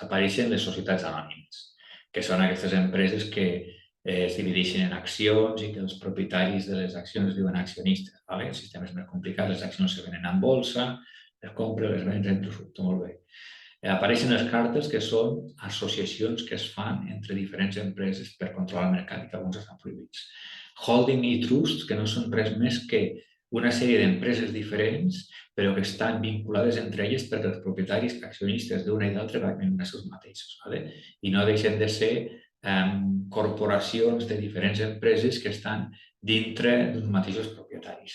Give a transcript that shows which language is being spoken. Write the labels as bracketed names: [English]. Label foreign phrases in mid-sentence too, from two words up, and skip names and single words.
[Catalan] Apareixen les societats anònimes, que són aquestes empreses que es divideixen en accions i que els propietaris de les accions es diuen accionistes. El sistema és més complicat, les accions se venen en bolsa, les compres, les venen, tot molt bé. Apareixen les càrtels, que són associacions que es fan entre diferents empreses per controlar el mercat i que alguns estan prohibits. Holding i trust, que no són res més que una sèrie d'empreses diferents, però que estan vinculades entre elles perquè els propietaris accionistes d'una i d'altra van ser els mateixos. I no deixen de ser corporacions de diferents empreses que estan dintre dels mateixos propietaris.